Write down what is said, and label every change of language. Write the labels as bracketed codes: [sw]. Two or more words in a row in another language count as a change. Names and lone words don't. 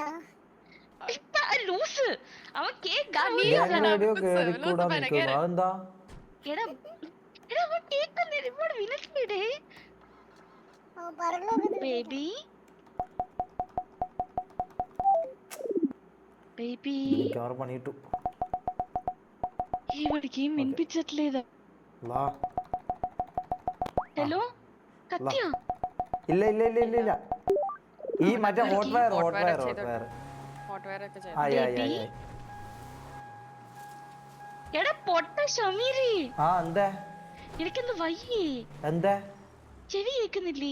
[ml] ലൂസ് അവൻ കേക്ക് വീഡിയോ കേറിക്കൂടാ നിൽക്കുന്നു. അതെന്താ? [en] baby baby [ml] ക്യാമറ പണിയിട്ടു. [te] ఇవాడికి వినిపించట్లేదా? హలో కత్తియా? [ml] ഇല്ല. ഈ മറ്റേ [en] hot wire. [ml] എടാ പൊട്ട ഷമീരി. എന്താ? എനിക്കെന്ത് വയ്യേ? എന്താ? ചെവി കേൾക്കുന്നില്ലേ?